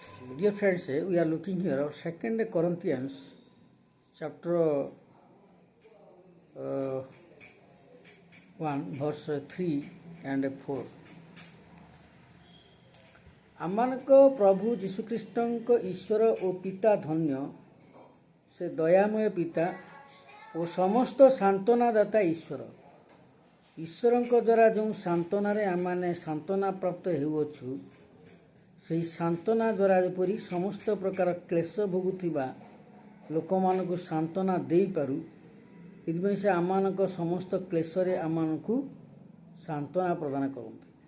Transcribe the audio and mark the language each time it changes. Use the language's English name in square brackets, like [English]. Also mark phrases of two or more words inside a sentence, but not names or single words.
[English] Dear friends, we are looking here at 2 Corinthians chapter 1 verse 3 and 4. [Odia] ଆମମାନଙ୍କ ପ୍ରଭୁ ଯୀଶୁଖ୍ରୀଷ୍ଟଙ୍କ ଈଶ୍ୱର ଓ ପିତା ଧନ୍ୟ, ସେ ଦୟାମୟ ପିତା ଓ ସମସ୍ତ ସାନ୍ତ୍ୱନାଦାତା ଈଶ୍ୱର। ଈଶ୍ୱରଙ୍କ ଦ୍ୱାରା ଯେଉଁ ସାନ୍ତ୍ୱନାରେ ଆମମାନେ ସାନ୍ତ୍ୱନା ପ୍ରାପ୍ତ ହେଉଅଛୁ, ସେହି ସାନ୍ତ୍ୱନା ଦ୍ୱାରା ଯେପରି ସମସ୍ତ ପ୍ରକାର କ୍ଲେଶ ଭୋଗୁଥିବା ଲୋକମାନଙ୍କୁ ସାନ୍ତ୍ୱନା ଦେଇପାରୁ, ସେଥିପାଇଁ ସେ ଆମମାନଙ୍କ ସମସ୍ତ କ୍ଲେଶରେ ଆମମାନଙ୍କୁ ସାନ୍ତ୍ୱନା ପ୍ରଦାନ କରନ୍ତି।